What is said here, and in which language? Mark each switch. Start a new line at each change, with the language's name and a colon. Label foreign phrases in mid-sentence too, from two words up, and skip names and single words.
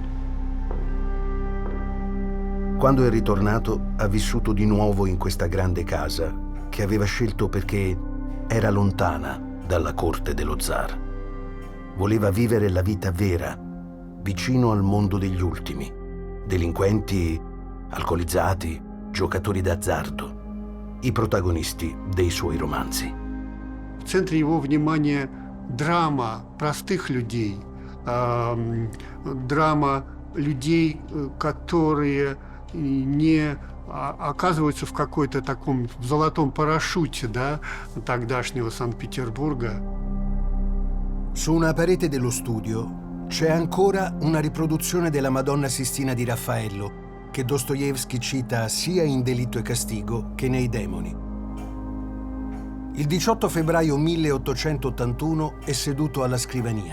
Italian: Quando è ritornato, ha vissuto di nuovo in questa grande casa che aveva scelto perché era lontana dalla corte dello zar. Voleva vivere la vita vera, vicino al mondo degli ultimi, delinquenti, alcolizzati, giocatori d'azzardo, i protagonisti dei suoi romanzi.
Russian: В центре его внимания драма простых людей, драма людей, которые не оказываются в какой-то таком золотом парашюте, да, тогдашнего Санкт-Петербурга.
Italian: Su una parete dello studio c'è ancora una riproduzione della Madonna Sistina di Raffaello, che Dostoevskij cita sia in Delitto e Castigo che nei Demoni. Il 18 febbraio 1881 è seduto alla scrivania.